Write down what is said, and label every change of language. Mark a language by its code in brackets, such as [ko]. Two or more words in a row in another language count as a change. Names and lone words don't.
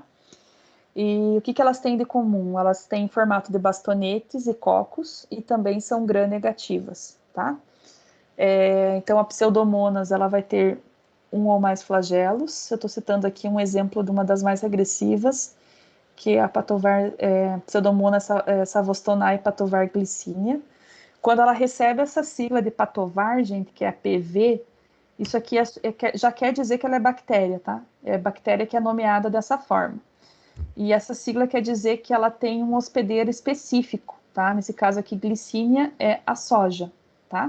[pt] E o que elas têm de comum? Elas têm formato de bastonetes e cocos, e também são gram-negativas, tá? Então, a Pseudomonas, ela vai ter um ou mais flagelos. Eu estou citando aqui um exemplo de uma das mais agressivas, que é a Pseudomonas savostonae patovar glicínia. Quando ela recebe essa sigla de patovar, gente, que é a PV, isso aqui já quer dizer que ela é bactéria, tá? É bactéria que é nomeada dessa forma. E essa sigla quer dizer que ela tem um hospedeiro específico, tá? Nesse caso aqui, glicínia é a soja, tá?